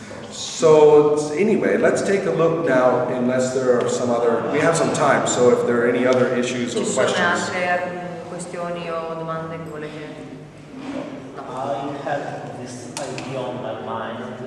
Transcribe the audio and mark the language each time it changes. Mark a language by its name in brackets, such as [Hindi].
[English] So anyway, let's take a look now, unless there are some other, we have some time, so if there are any other issues or [Italian] Ci sono [English] questions. [Italian] altre questioni o domande che volete? [English] I had this idea on my mind.